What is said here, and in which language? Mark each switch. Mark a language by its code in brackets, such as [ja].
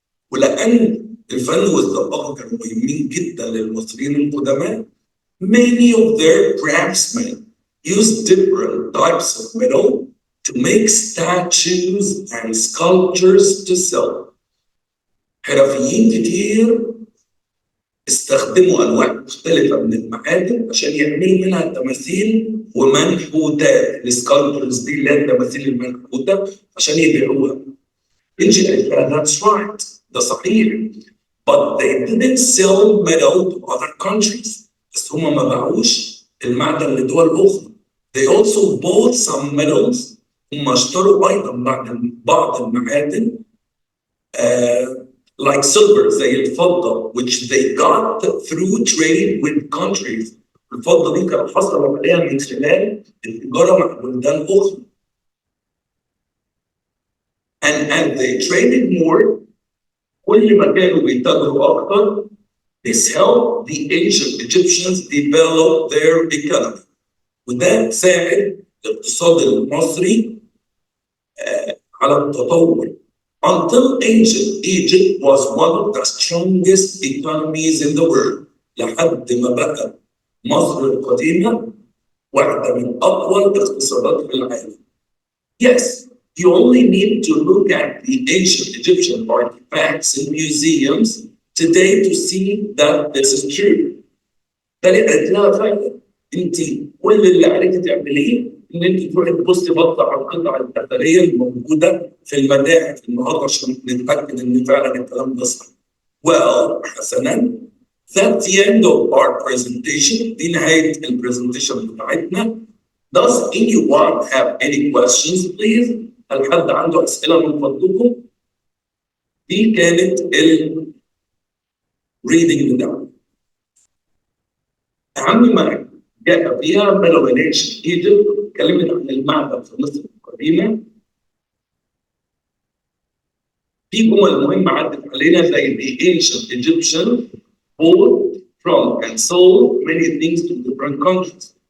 [ar] ولأن الفن والثقافة كانوا مهمين جدا للمصريين القدماء. [en] Many of their craftsmen used different types of metal to make statues and sculptures to sell. [ar] حرفيين كتير استخدموا أنواع مختلفة من المعادن عشان يعملوا منها تماثيل ومنحوتات. السكالبترز دي اللي هي التماثيل المنحوتة عشان يبيعوها. إنجي قالت [en] that's right. [ar] ده صحيح. [en] But they didn't sell metal to other countries. [ar] بس هم ما باعوش المعدن لدول اخرى. [en] They also bought some metals. [ar] هم اشتروا ايضا بعض المعادن [en] like silver [ar] زي الفضه [en] which they got through trade with countries. [ar] الفضه دي كانت حصلوا عليها من خلال التجاره مع بلدان اخرى. [en] And as they traded more, [ar] كل ما كانوا بيتاجروا اكتر, [en] this helped the ancient Egyptians develop their economy. [ar] وده ساعد الاقتصاد المصري على التطور. [en] Until ancient Egypt was one of the strongest economies in the world. [ar] لحد ما بقى مصر القديمة واحدة من أقوى الاقتصادات في العالم. [en] Yes, you only need to look at the ancient Egyptian artifacts in museums today to see that this is true. [ar] ده اللي قالت لها فعلا انت كل اللي عليك تعمليه ان انت تروحي تبصي بصه على القطع الاثريه الموجوده في المتاحف النهارده عشان نتاكد ان فعلا الكلام ده صح. [en] Well, [ar] حسنا, [en] that's the end of our presentation. [ar] دي نهايه البرزنتيشن بتاعتنا. [en] Does anyone have any questions, please? [ar] هل حد عنده اسئله من فضلكم؟ دي كانت الريدنج بتاعنا. أهم ما جاء فيها ميلوفينيشن ايجيبت، اتكلمت عن المعدن في مصر القديمة. في جمل مهمة عدت علينا زي [en] the ancient Egyptian bought from and sold many things to different countries.